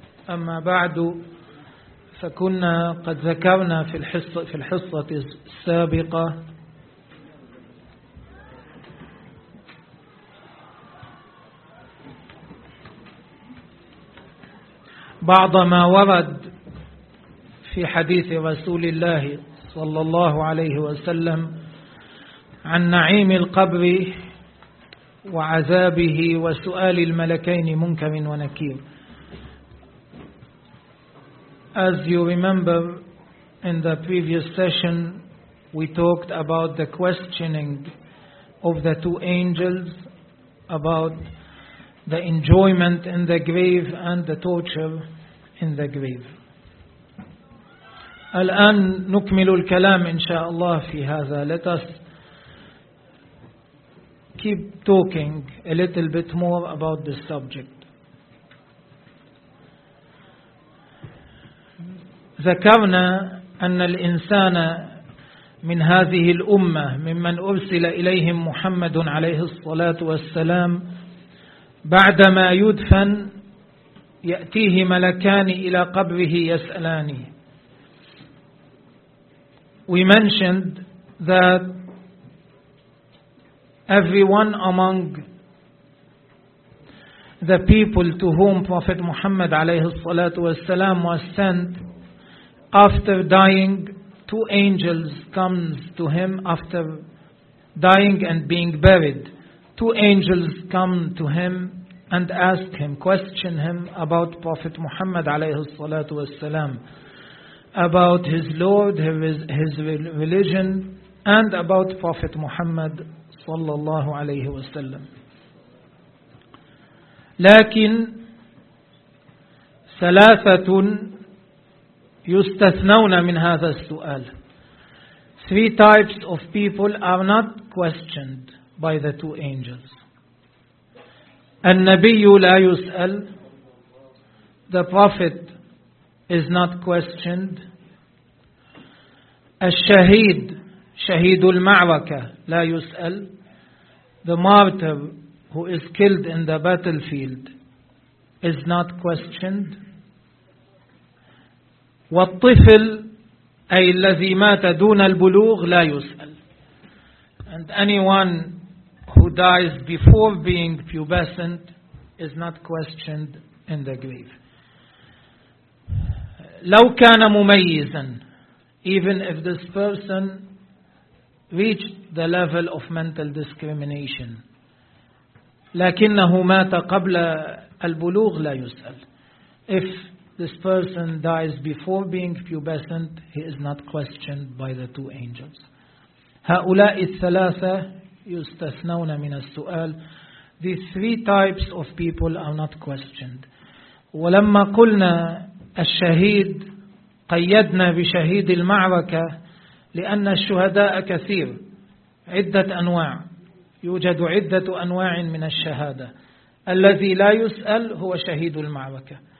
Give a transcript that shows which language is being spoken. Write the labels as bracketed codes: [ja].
[ar] أما بعد، فكنا قد ذكرنا في الحصة السابقة بعض ما ورد في حديث رسول الله صلى الله عليه وسلم عن نعيم القبر وعذابه وسؤال الملكين منكر ونكير. [en] As you remember, in the previous session, we talked about the questioning of the two angels about the enjoyment in the grave and the torture in the grave. [ar] الآن نكمل الكلام إن شاء الله في هذا. [en] Let us keep talking a little bit more about this subject. [ar] ذكرنا أن الإنسان من هذه الأمة ممن أرسل إليهم محمد عليه الصلاة والسلام، بعدما يدفن يأتيه ملكان إلى قبره يسألانه. [en] We mentioned that everyone among the people to whom Prophet Muhammad [ar] عليه الصلاة والسلام [en] was sent, after dying, two angels comes to him. After dying and being buried, two angels come to him and ask him, question him about Prophet Muhammad [ar] عليه الصلاة والسلام, [en] about his Lord, his religion, and about Prophet Muhammad [ar] صلى الله عليه وسلم. لكن ثلاثة يستثنون من هذا السؤال. [en] Three types of people are not questioned by the two angels. [ar] النبي لا يسأل. [en] The prophet is not questioned. [ar] الشهيد، شهيد المعركة، لا يسأل. [en] The martyr who is killed in the battlefield is not questioned. [ar] والطفل، أي الذي مات دون البلوغ، لا يسأل. [en] And anyone who dies before being pubescent is not questioned in the grave. [ar] لو كان مميزا، [en] even if this person reached the level of mental discrimination، [ar] لكنه مات قبل البلوغ، لا يسأل. [en] If this person dies before being pubescent, he is not questioned by the two angels. [ar] هؤلاء الثلاثة يستثنون من السؤال. [en] These three types of people are not questioned. [ar] ولما قلنا الشهيد، قيدنا بشهيد المعركة لأن الشهداء كثير، عدة أنواع، يوجد عدة أنواع من الشهادة. الذي لا يسأل هو شهيد المعركة.